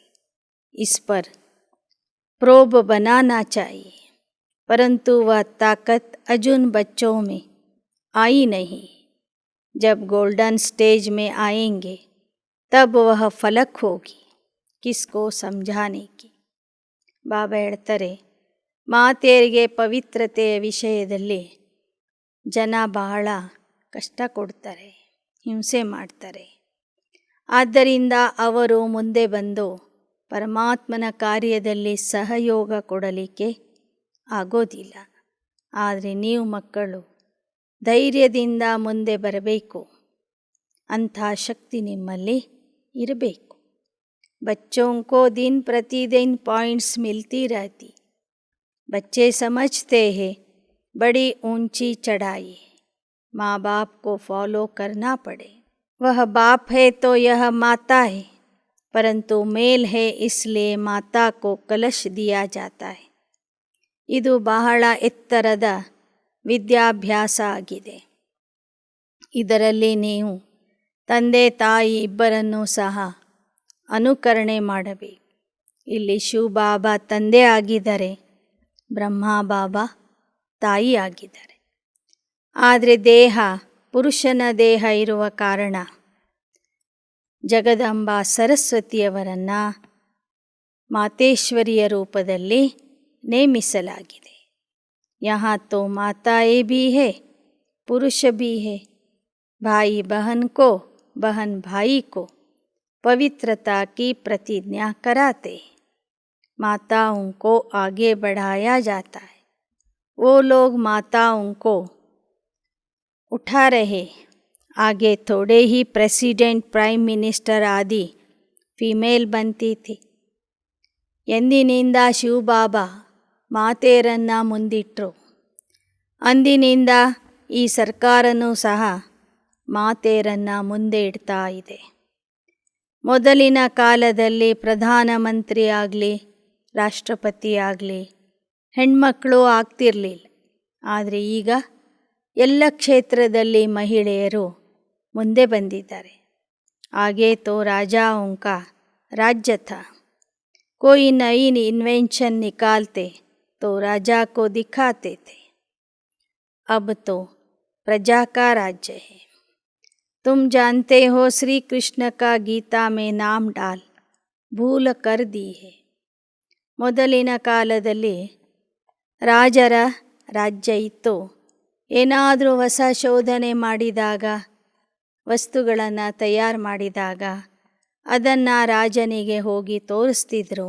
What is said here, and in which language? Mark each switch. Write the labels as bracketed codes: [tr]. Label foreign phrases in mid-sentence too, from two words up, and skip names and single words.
[hi] इस पर प्रोब बनाना चाहिए, परंतु वह ताकत अजून बच्चों में आई नहीं. जब गोल्डन स्टेज में आएंगे तब वह फलक होगी किसको समझाने की. [kn] ಬಾಬಾ ಹೇಳ್ತಾರೆ, ಮಾತೆಯರಿಗೆ ಪವಿತ್ರತೆಯ ವಿಷಯದಲ್ಲಿ ಜನ ಬಹಳ ಕಷ್ಟ ಕೊಡ್ತಾರೆ, ಹಿಂಸೆ ಮಾಡ್ತಾರೆ. ಆದ್ದರಿಂದ ಅವರು ಮುಂದೆ ಬಂದು ಪರಮಾತ್ಮನ ಕಾರ್ಯದಲ್ಲಿ ಸಹಯೋಗ ಕೊಡಲಿಕ್ಕೆ ಆಗೋದಿಲ್ಲ. ಆದರೆ ನೀವು ಮಕ್ಕಳು ಧೈರ್ಯದಿಂದ ಮುಂದೆ ಬರಬೇಕು. ಅಂಥ ಶಕ್ತಿ ನಿಮ್ಮಲ್ಲಿ ಇರಬೇಕು. [hi] बच्चों को दिन प्रतिदिन पॉइंट्स मिलती रहती. बच्चे समझते हैं बड़ी ऊंची चढ़ाई है, माँ बाप को फॉलो करना पड़े. वह बाप है तो यह माता है, परंतु मेल है इसलिए माता को कलश दिया जाता है. [kn] ಇದು ಬಹಳ ಎತ್ತರದ ವಿದ್ಯಾಭ್ಯಾಸ ಆಗಿದೆ. ಇದರಲ್ಲಿ ನೀವು ತಂದೆ ತಾಯಿ ಇಬ್ಬರನ್ನೂ ಸಹ ಅನುಕರಣೆ ಮಾಡಬೇಕು. ಇಲ್ಲಿ ಶಿವಬಾಬಾ ತಂದೆ ಆಗಿದ್ದಾರೆ, ಬ್ರಹ್ಮ ಬಾಬಾ ತಾಯಿ ಆಗಿದ್ದಾರೆ. ಆದರೆ ದೇಹ ಪುರುಷನ ದೇಹ ಇರುವ ಕಾರಣ ಜಗದಂಬಾ ಸರಸ್ವತಿಯವರನ್ನು ಮಾತೇಶ್ವರಿಯ ರೂಪದಲ್ಲಿ ನೇಮಿಸಲಾಗಿದೆ. [hi] यहाँ तो माताएं भी है, पुरुष भी है. भाई बहन को, बहन भाई को पवित्रता की प्रतिज्ञा कराते. माताओं को आगे बढ़ाया जाता है. वो लोग माताओं को उठा रहे. आगे थोड़े ही प्रेसिडेंट, [en] prime minister [hi] आदि फीमेल बनती थी. [kn] ಎಂದಿನಿಂದ ಶಿವಬಾಬಾ ಮಾತೆಯರನ್ನು ಮುಂದಿಟ್ಟರು, ಅಂದಿನಿಂದ ಈ ಸರ್ಕಾರನೂ ಸಹ ಮಾತೆಯರನ್ನು ಮುಂದೆ ಇಡ್ತಾ ಇದೆ. ಮೊದಲಿನ ಕಾಲದಲ್ಲಿ ಪ್ರಧಾನಮಂತ್ರಿ ಆಗಲಿ ರಾಷ್ಟ್ರಪತಿ ಆಗಲಿ ಹೆಣ್ಮಕ್ಕಳು ಆಗ್ತಿರಲಿಲ್ಲ. ಆದರೆ ಈಗ ಎಲ್ಲ ಕ್ಷೇತ್ರದಲ್ಲಿ ಮಹಿಳೆಯರು ಮುಂದೆ ಬಂದಿದ್ದಾರೆ. [hi] आगे तो राजाओं का राज्य था. कोई नई इन्वेंशन निकालते तो राजा को दिखाते थे. अब तो प्रजा का राज्य है. तुम जानते हो श्री कृष्ण का गीता में नाम डाल भूल कर दी है. [kn] ಮೊದಲಿನ ಕಾಲದಲ್ಲಿ ರಾಜರ ರಾಜ್ಯ ಇತ್ತು. ಏನಾದರೂ ಹೊಸ ಶೋಧನೆ ಮಾಡಿದಾಗ, ವಸ್ತುಗಳನ್ನು ತಯಾರು ಮಾಡಿದಾಗ ಅದನ್ನು ರಾಜನಿಗೆ ಹೋಗಿ ತೋರಿಸ್ತಿದ್ರು.